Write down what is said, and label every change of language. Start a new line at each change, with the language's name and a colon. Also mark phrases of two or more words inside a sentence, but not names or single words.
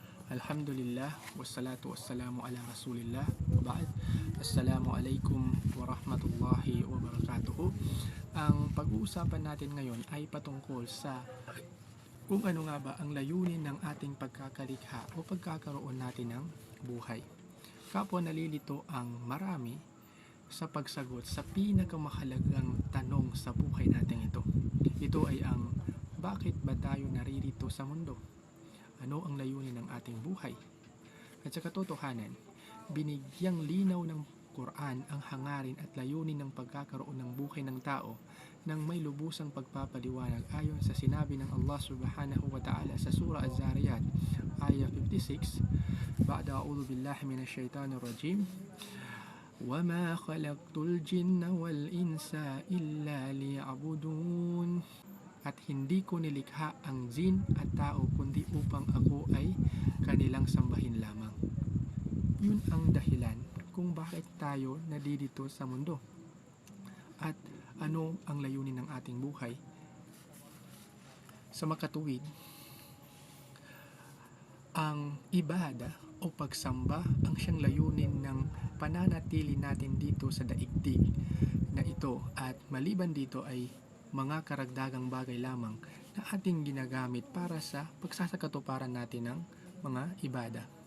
Arabic: الحمد لله والصلاة والسلام على رسول الله. Ba'd. السلام عليكم ورحمة الله وبركاته.
Filipino: Ang pag-uusapan natin ngayon ay patungkol sa kung ano nga ba ang layunin ng ating pagkakalikha o pagkakaroon natin ng buhay. Kapwa nalilito ang marami sa pagsagot sa pinakamahalagang tanong sa buhay natin ito. Ito ay ang bakit ba tayo naririto sa mundo? Ano ang layunin ng ating buhay? At sa katotohanan, binigyang linaw ng Quran ang hangarin at layunin ng pagkakaroon ng buhay ng tao nang may lubusang pagpapaliwanag ayon sa sinabi ng Allah
Arabic: سبحانه وتعالى
Filipino: sa Surah Az-Zariyat, ayah 56,
Arabic: بعد أعوذ بالله من الشيطان الرجيم, وَمَا خَلَقْتُ الْجِنَّ وَالْإِنسَ إِلَّا لِيَعْبُدُونَ.
Filipino: At hindi ko nilikha ang jin at tao kundi upang ako ay kanilang sambahin lamang. Yun ang dahilan kung bakit tayo nandito sa mundo. At ano ang layunin ng ating buhay? Sa makatuwid, ang ibada o pagsamba ang siyang layunin ng pananatili natin dito sa daigdig na ito, at maliban dito ay mga karagdagang bagay lamang na ating ginagamit para sa pagsasakatuparan natin ng mga ibada.